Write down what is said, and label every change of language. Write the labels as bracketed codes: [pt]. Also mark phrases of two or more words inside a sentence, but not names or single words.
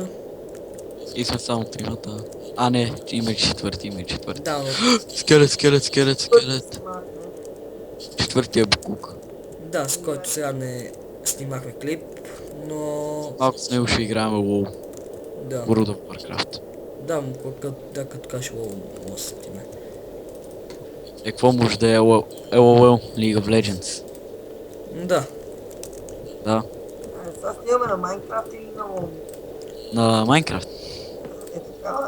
[bg] И сме само тримата. А не, има и четвърти. Да, но... Скелет. Четвъртия буклук. Да, с който сега не снимахме клип, но... Малко с него ще играем WoW. Да. World of Warcraft. Да, като кажеш лоу, може да сетиме. Какво може да е LOL? League of Legends? Да. Да. Сега снимаме на Майнкрафт или на Лоу? На Minecraft. Е така,